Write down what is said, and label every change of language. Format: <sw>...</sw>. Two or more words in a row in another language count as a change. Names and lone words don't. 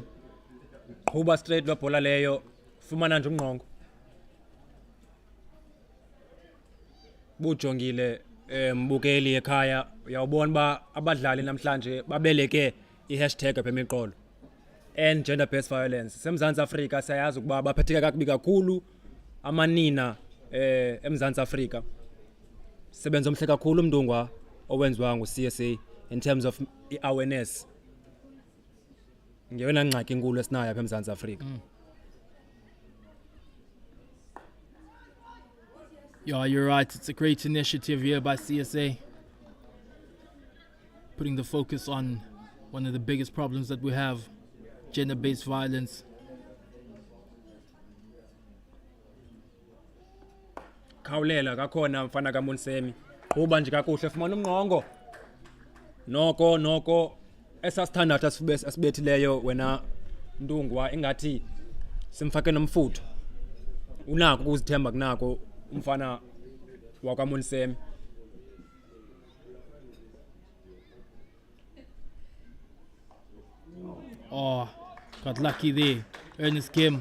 <xh>Qhuba straight lo bhola leyo. Fumana nje umnqongo. Bujongile mbukeli ekhaya uyawubona ba abadlali namhlanje babeleke i-hashtag apha emiqolo.</xh> <en>And gender based violence.</en> <xh>Semzantsi Afrika siyazi ukuba baphetheka kakubi kakhulu amanina eMzantsi Afrika. Sebenza omhle kakhulu umntungwa owenziwa ngu-CSA</xh> <en>in terms of awareness.</en> <xh>Ngeyona ngxaki enkulu esinayo apha eMzantsi Afrika.</xh> <en>Yeah, you're right. It's a great initiative here by CSA. Putting the focus on one of the biggest problems that we have, gender-based violence.</en> <xh>Khawulela kakhona mfana kaMunsemi. Quba nje kakuhle fumana umnqongo. Noko esasithandathu asibethileyo wena Ntungwa ingathi simfake nomfutho. Unako ukuzithemba kunako umfana wakwaMunsemi.</xh> <en>Oh, got lucky there. Ernest Kim.</en>